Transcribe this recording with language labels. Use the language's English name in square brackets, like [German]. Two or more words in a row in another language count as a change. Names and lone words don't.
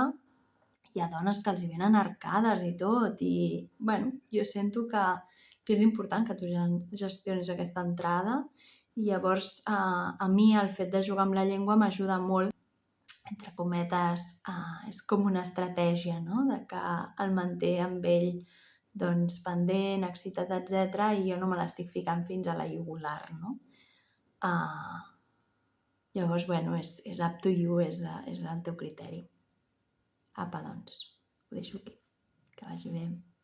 [Catalan] Hi ha dones que els hi venen arcades i tot, i bueno, jo sento que és important que tu gestionis aquesta entrada i llavors a mi el fet de jugar amb la llengua m'ajuda molt, entre cometes, és com una estratègia, no? De que el manté amb ell doncs pendent, excitat, etc. i jo no me l'estic ficant fins a la jugular, no? Llavors, bueno, és [English] up to you, [Catalan] és el teu criteri. Apa, doncs, ho deixo aquí. Que vagi bé.